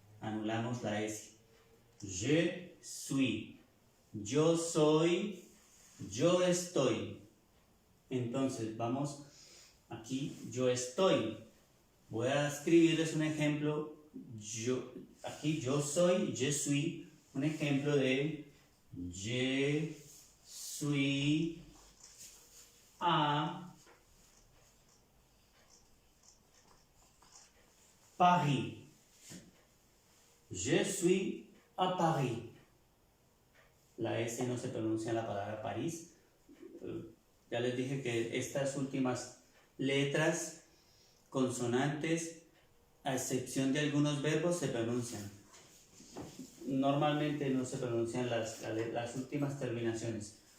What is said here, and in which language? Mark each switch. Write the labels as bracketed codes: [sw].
[es] Anulamos la S. [fr] Je suis. [es] Yo soy. Yo estoy. Entonces, vamos aquí. Yo estoy. Voy a escribirles un ejemplo. Aquí yo soy. [fr] Je suis. [es] Un ejemplo de [fr] je suis à Paris. Je suis à Paris. [es] La S no se pronuncia en la palabra París. Ya les dije que estas últimas letras, consonantes, a excepción de algunos verbos, se pronuncian. Normalmente no se pronuncian las últimas terminaciones.